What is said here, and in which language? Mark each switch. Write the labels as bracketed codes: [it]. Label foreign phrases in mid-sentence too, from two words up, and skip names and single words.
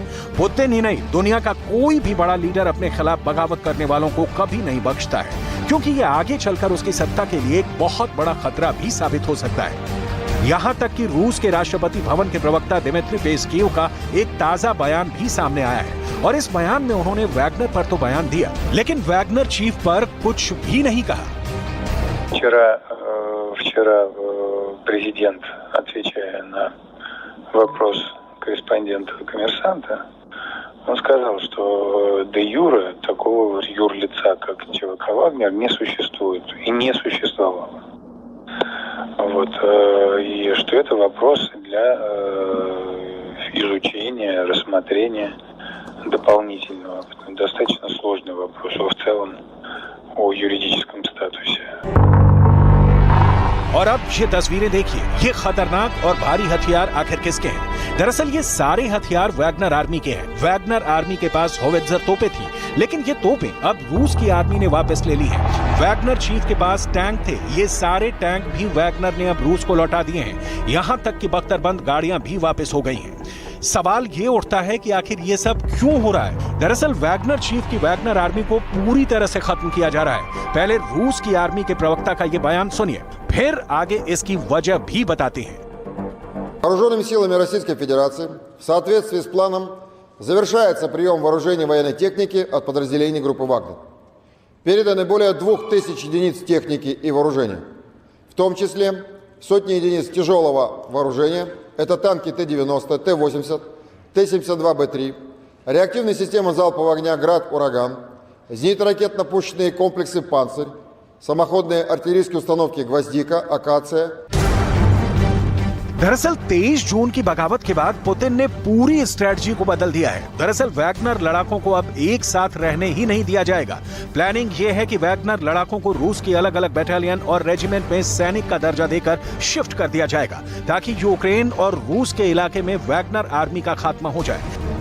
[hi] पुतिन ही नहीं, दुनिया का कोई भी बड़ा लीडर अपने खिलाफ बगावत करने वालों को कभी नहीं बख्शता है, क्योंकि ये आगे चलकर उसकी सत्ता के लिए एक बहुत बड़ा खतरा भी साबित हो सकता है। यहाँ तक कि रूस के राष्ट्रपति भवन के प्रवक्ता दिमित्री पेस्कीव का एक ताजा बयान भी सामने आया है और इस बयान में उन्होंने वैगनर पर तो बयान दिया, लेकिन वैगनर चीफ पर कुछ भी नहीं कहा। [ru] Вчера президент, отвечая на вопрос корреспондента «Коммерсанта», он сказал, что де юре такого вот юрлица, как ЧВК «Вагнер», не существует и не существовало. Вот, и что это вопрос для изучения, рассмотрения дополнительного. Достаточно сложный вопрос в целом о юридическом статусе. [hi] और अब ये तस्वीरें देखिए, ये खतरनाक और भारी हथियार आखिर किसके हैं? दरअसल ये सारे हथियार वैगनर आर्मी के हैं। वैगनर आर्मी के पास होवित्जर तोपें थी, लेकिन ये तोपें अब रूस की आर्मी ने वापस ले ली हैं। वैगनर चीफ के पास टैंक थे, ये सारे टैंक भी वैगनर ने अब रूस को लौटा दिए हैं। यहाँ तक कि बख्तरबंद गाड़ियां भी वापस हो गई हैं। सवाल ये उठता है कि आखिर ये सब क्यों हो रहा है? दरअसल वैगनर चीफ की वैगनर आर्मी को पूरी तरह से खत्म किया जा रहा है। पहले रूस की आर्मी के प्रवक्ता का ये बयान सुनिए, फिर आगे इसकी वजह भी बताते हैं। [ru] Вооруженными силами Российской Федерации в соответствии с планом завершается прием вооружений военной техники от подразделений группы «Вагнер». Переданы более 2000 единиц техники и вооружения, в том числе сотни единиц тяжелого вооружения. Это танки Т-90, Т-80, Т-72Б3, реактивные системы залпового огня «Град», «Ураган», зенитно-ракетно-пушечные комплексы «Панцирь», самоходные артиллерийские установки «Гвоздика», «Акация». [hi] दरअसल 23 जून की बगावत के बाद पुतिन ने पूरी स्ट्रेटजी को बदल दिया है। दरअसल वैगनर लड़ाकों को अब एक साथ रहने ही नहीं दिया जाएगा। प्लानिंग यह है कि वैगनर लड़ाकों को रूस की अलग अलग बटालियन और रेजिमेंट में सैनिक का दर्जा देकर शिफ्ट कर दिया जाएगा, ताकि यूक्रेन और रूस के इलाके में वैगनर आर्मी का खात्मा हो जाए।